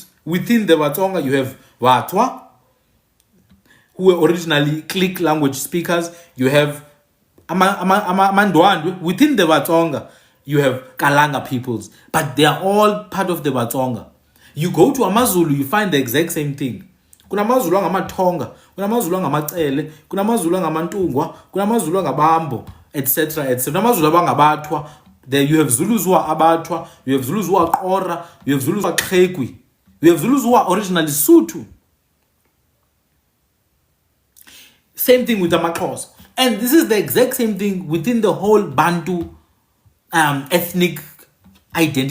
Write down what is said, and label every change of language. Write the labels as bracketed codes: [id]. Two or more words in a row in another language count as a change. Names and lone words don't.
[en] Within the Vatsonga, you have Vatwa, who were originally Click language speakers. You have Amandwandwe. Within the Vatsonga, you have Kalanga peoples, but they are all part of the Vatsonga. You go to AmaZulu, you find the exact same thing. [zu] Kuna AmaZulu angamaThonga, kuna AmaZulu angamacele, kuna AmaZulu angamantungwa, kuna AmaZulu angabambo, [en] etc. etc. [zu] AmaZulu abangabathwa. [en] There you have Zulus who are Abathwa, you have Zulus who are Qora, you have Zulus who are Xhekwi, you have Zulus who are originally Sotho. Same thing with the Maxhosa. And this is the exact same thing within the whole Bantu ethnic identity.